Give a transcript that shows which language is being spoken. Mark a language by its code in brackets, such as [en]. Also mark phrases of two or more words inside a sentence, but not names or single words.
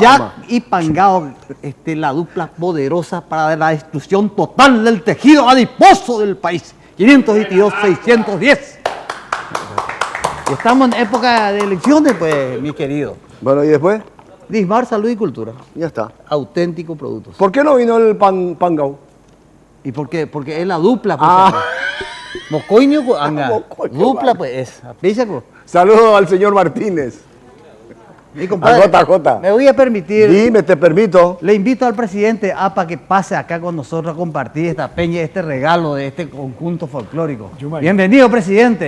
[es] Jack y Pangao, la dupla poderosa para la destrucción total del tejido adiposo del país. 522-610. Estamos en época de elecciones, pues, mi querido. Bueno, ¿y después? Dismar Salud y Cultura. Ya está. Auténticos productos. ¿Por qué no vino el Pangao? ¿Y por qué? Porque es la dupla. Pues, Ah. Mocoño, anga. Mocoño, Dupla, vale. pues, es. Písaco. Saludos al señor Martínez. Mi compadre, Jota. me voy a permitir. Dime, te permito. Le invito al presidente para que pase acá con nosotros a compartir esta peña, este regalo de este conjunto folclórico. Bienvenido, presidente.